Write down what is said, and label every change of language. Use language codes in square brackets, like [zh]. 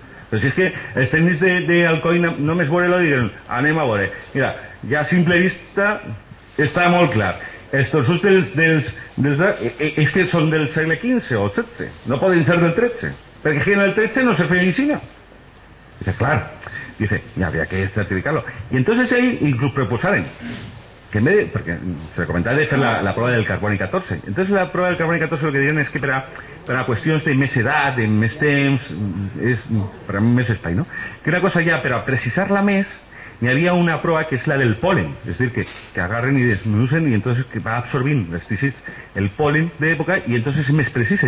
[ca] Però si és que els tècnics d'Alcoi només veure-lo diuen, anem a veure, mira, ja a simple vista està molt clar. Els torsos és que són del segle XV o XVII, no poden ser del XIII, perquè en el XIII no se feia medicina. [es] Dice, clar, dice, ya había que certificarlo. Y entonces ahí incluso proposaron que en vez de, porque se comentaba de hacer la prueba del carboni 14, entonces la prueba del carboni 14 [ca] lo que diuen és que per a qüestions de més edat, de més temps, per a més espai, no? Que una cosa ja, per a precisar-la més, n'hi havia una prova que és la del polen, és a dir, que agarren i desmenucen i entonces que va absorbint els tícids el polen d'època i entonces és més precisa.